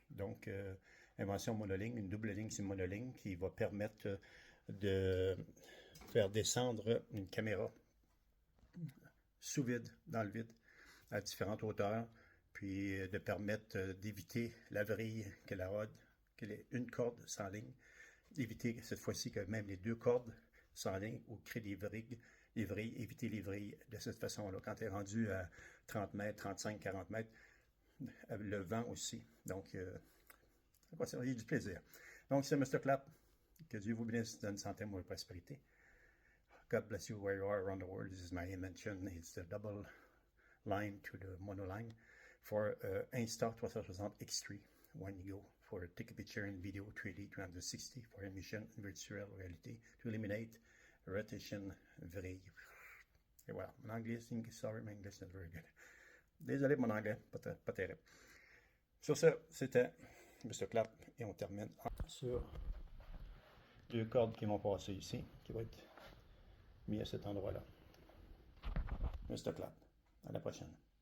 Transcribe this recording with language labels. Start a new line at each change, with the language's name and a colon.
French: Donc, invention monoligne, une double ligne, c'est une monoligne qui va permettre de faire descendre une caméra sous vide, dans le vide, à différentes hauteurs, puis de permettre d'éviter la vrille que la rod, qu'elle ait une corde sans ligne, d'éviter cette fois-ci que même les deux cordes sans ligne ou créer des vrilles, éviter les vrilles de cette façon-là. Quand tu es rendu à 30 mètres, 35, 40 mètres, le vent aussi. Donc, ça va du plaisir. Donc, c'est Mr. Clap. Que Dieu vous bénisse, donne santé, moi, prospérité.
English: God bless you where you are around the world. This is my invention. It's the double line to the monoline for Insta360 X3 when you go for take a picture in video 3D 360 for emission in virtual reality to eliminate rotation vrille. Et voilà, mon anglais, sorry, my English is not very good.
French: Désolé mon anglais, pas terrible. Sur ce, c'était Mr. Clap et on termine sur deux cordes qui vont passer ici, qui vont être mis à cet endroit-là. Mr. Clap. À la prochaine.